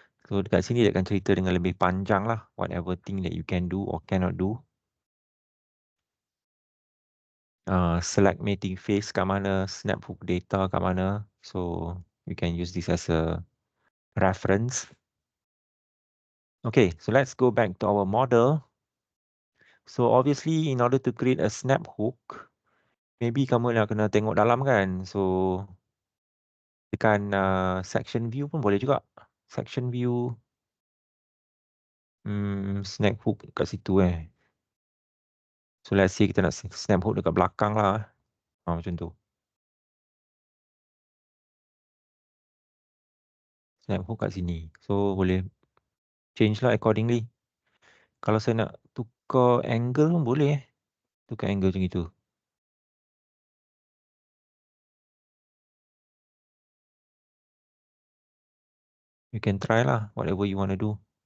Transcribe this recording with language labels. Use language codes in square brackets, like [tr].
[ms] So dekat sini dia akan cerita dengan lebih panjang lah. [en] Whatever thing that you can do or cannot do. [ms] Select mating face kat mana. Snap hook data kat mana. [en] So you can use this as a reference. Okay, so let's go back to our model. So obviously in order to create a snap hook, maybe [ms] kamu nak kena tengok dalam kan. So tekan section view pun boleh juga. Section view. Snap hook kat situ [en] So let's say [ms] kita nak snap hook dekat belakang lah. Macam tu. Snap hook kat sini. So boleh change lah accordingly. Kalau saya nak tukar angle pun boleh tukar angle macam itu. [en] You can try lah whatever you want to do.